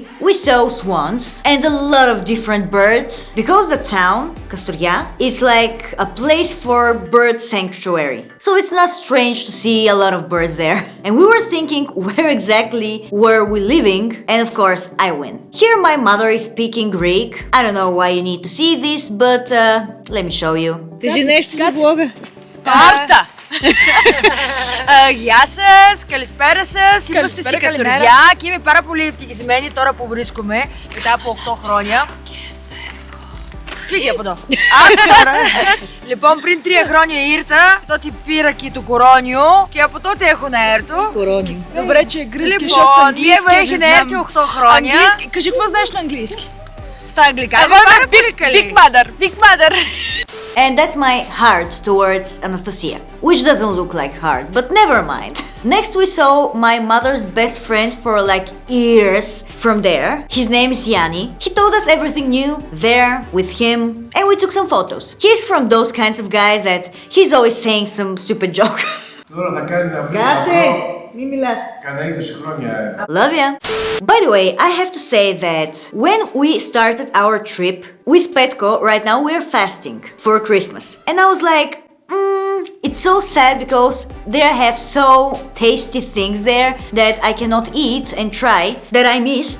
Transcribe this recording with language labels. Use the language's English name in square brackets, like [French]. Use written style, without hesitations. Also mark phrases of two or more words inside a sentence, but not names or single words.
[English] We saw swans and a lot of different birds, because the town, Kastoria, is like a place for bird sanctuary. So it's not strange to see a lot of birds there. And we were thinking where exactly were we living, and of course I win. Here my mother is speaking Greek. I don't know why you need to see this, but let me show you. [Bulgarian] Кажи нещо за влога. Карта! [Greek] Γεια σας, καλησπέρα σας. Είμαστε στην Καστοριά και είμαι πάρα πολύ ευτυχισμένη τώρα που βρίσκομαι μετά από 8 χρόνια. Φύγε από εδώ. Τώρα, λοιπόν, πριν 3 χρόνια ήρθα, τότε πήρα και το κορώνιο και από τότε έχω να έρθω. [Bulgarian] Добре, че е гръцки, защото [Greek] Λοιπόν, [Bulgarian] с [Greek] η Εύα [Bulgarian] английски [Greek] έχει [Bulgarian] не [Greek] να έρθει [Bulgarian] знам. [Greek] 8 χρόνια. [Bulgarian] Английски, кажи какво знаеш на английски? [Greek] Στα αγγλικά. Εγώ είμαι πολύ καλή. [English] Big mother, big mother. And that's my heart towards Anastasia, which doesn't look like heart, but never mind. Next we saw my mother's best friend for like years from there. His name is Yanni. He told us everything new there with him and we took some photos. He's from those kinds of guys that he's always saying some stupid joke. [Greek] Τώρα θα κάνει να βρει Μη μιλάς. κανένα 20 χρόνια. [English] Love ya. By the way, I have to say that when we started our trip with Petko, right now we're fasting for Christmas. And I was like, it's so sad because they have so tasty things there that I cannot eat and try that I missed.